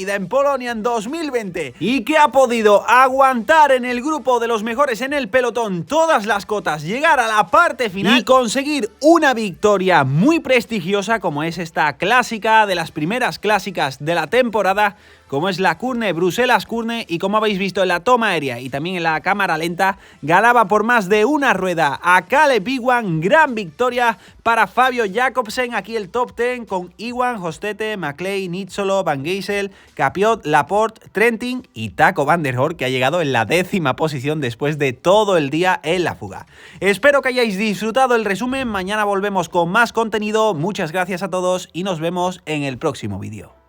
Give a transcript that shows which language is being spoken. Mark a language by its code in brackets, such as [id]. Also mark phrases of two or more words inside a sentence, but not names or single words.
[es] vida en Polonia en 2020 y que ha podido aguantar en el grupo de los mejores en el pelotón todas las cotas, llegar a la parte final y conseguir una victoria muy prestigiosa como es esta clásica de las primeras clásicas de la temporada, como es la Kuurne Bruselas-Kuurne, y como habéis visto en la toma aérea y también en la cámara lenta, ganaba por más de una rueda a Caleb Ewan. Gran victoria para Fabio Jakobsen. Aquí el top 10 con Ewan, Hostete, Maclay, Nizzolo, Van Geysel, Capiot, Laporte, Trentin y Taco van der Horst, que ha llegado en la 10ª posición después de todo el día en la fuga. Espero que hayáis disfrutado el resumen. Mañana volvemos con más contenido. Muchas gracias a todos y nos vemos en el próximo vídeo.